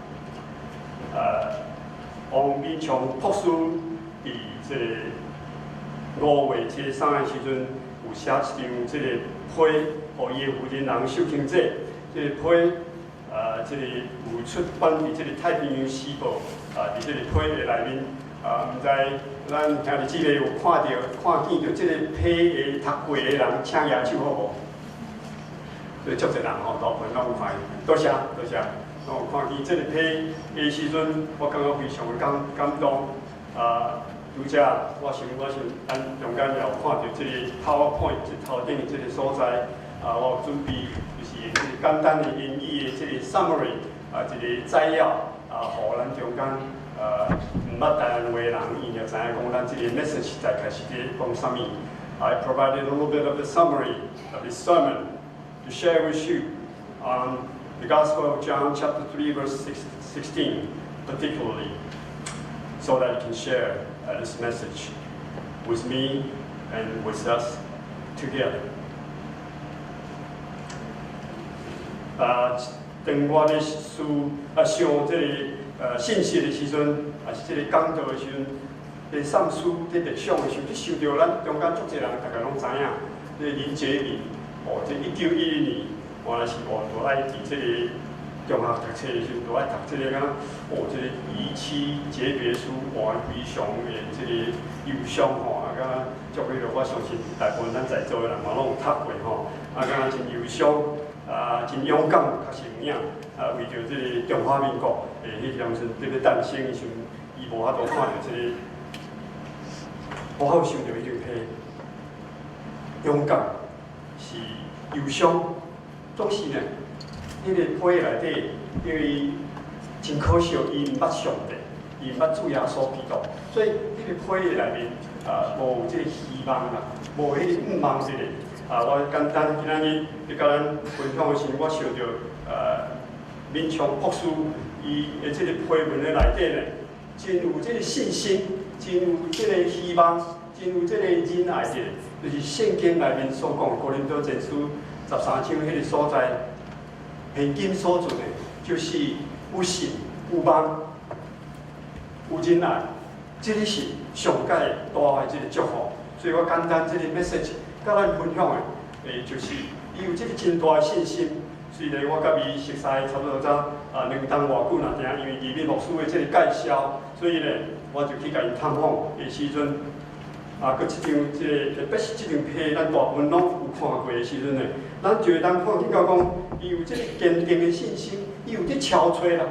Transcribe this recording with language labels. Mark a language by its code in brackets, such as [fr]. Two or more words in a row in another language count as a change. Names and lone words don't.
[nan] 王敏强牧师伫这个5月初3的时阵，有写一张这个批，互伊的夫人人受刑者，这个批，这个有出版伫这个太平洋时报，伫这个批的内面，毋知咱兄弟姊妹有看见着这个批的读过的人，请举手好无？所以足侪人吼，大部分拢有看，多谢多谢。我看见这个批的时阵，我感觉非常的感动。拄则我想咱中间也有看到这个 PowerPoint 头顶的这个所在，我有准备就是这个简单的英语的这个 summary， 一个摘要，互咱中间毋捌台湾话的人，伊就知影讲咱这个 message 在开始咧讲啥物。 [en] I provided a little bit of the summary of this sermon to share with you on the Gospel of John, chapter 3, verse 16, particularly, so that you can share this message with me and with us together. [nan] 当我咧想这个信息的时阵，也是这个讲道的时阵，咧上书咧默想的时候，就想到咱中间足侪人，大家拢知影，这林杰明，这1911年，原来是都爱伫这个中学读册的时候，都爱读这个这个遗妻诀别书，非常的这个忧伤吼，足迄我相信大部分咱在座的人嘛拢有读过吼，敢真忧伤。真勇敢，确实有影。为着这个中华民国，迄当时这个诞生的时阵，伊无法度看到这个，我好想到迄张批，勇敢是忧伤，总是呢，迄个批内底，因为真可惜，伊毋捌上帝，伊毋捌主耶稣基督，所以迄个批内面无有这个希望啦，无迄个盼望这个。我简单今仔日咧甲咱分享的时候，我想到敏强牧师伊的这个批文的内底呢，真有这个信心，真有这个希望，真有这个仁爱的，就是圣经内面所讲《哥林多前书》13章迄个所在，现今所做的就是有信、有望、有仁爱，这个是上界大的这个祝福。所以我简单这个 message。甲咱分享的，就是伊有这个真大的信心。虽然我甲伊熟悉差不多2当偌久啦，因为义敏牧师的这个介绍，所以呢，我就去甲伊探访的时阵，佮即张特别是即张批，咱大部分拢有看过的时阵呢，咱就会当看见到讲，伊有这个坚定的信心，伊有在憔悴啦。